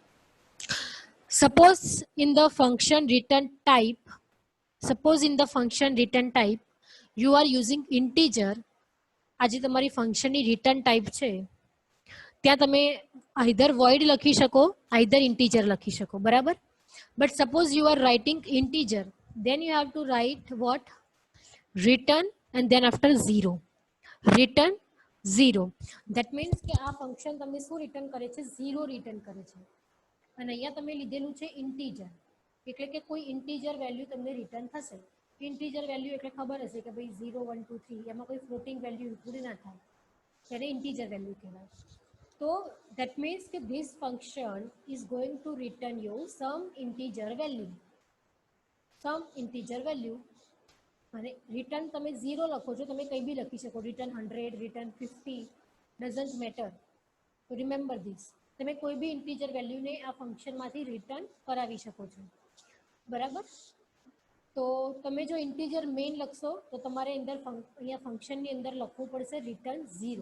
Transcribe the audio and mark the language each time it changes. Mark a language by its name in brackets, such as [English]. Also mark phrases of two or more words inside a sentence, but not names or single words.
[English] Okay, suppose in the function return type you are using integer. [Gujarati] આજે તમારી ફંક્શનની રિટર્ન ટાઈપ છે ત્યાં તમે આઈધર void લખી શકો, આઈધર integer લખી શકો, બરાબર? [English] But suppose you are writing integer, then you have to write what? Return and then after 0. Return 0. That means [Gujarati] કે આ ફંક્શન તમને શું રિટર્ન કરે છે? 0 રિટર્ન કરે છે. અને અહીંયા તમે લીધેલું છે ઇન્ટીજર, એટલે કે કોઈ [English] integer value [Gujarati] તમને રિટર્ન થશે. [English] integer value [Gujarati] એટલે ખબર હશે કે ભાઈ 0 1 2 3 એમાં કોઈ [English] floating value [Gujarati] ઇન્ક્લુડ ના થાય, ત્યારે [English] integer value [Gujarati] કહેવાય. [English] તો that means કે this function is going to return you some integer value. [Gujarati] અને રિટર્ન તમે 0 લખો છો, તમે કંઈ બી લખી શકો, રિટર્ન 100, રિટર્ન 50, [English] doesn't matter. [Gujarati] તો [English] remember this, [Gujarati] તમે કોઈ બી ઇન્ટીજર વેલ્યુને આ ફંક્શનમાંથી રિટર્ન કરાવી શકો છો, બરાબર? તો તમે જો [English] integer main [Gujarati] લખશો તો તમારે અંદર અહીંયા ફંક્શનની અંદર લખવું પડશે રિટર્ન 0.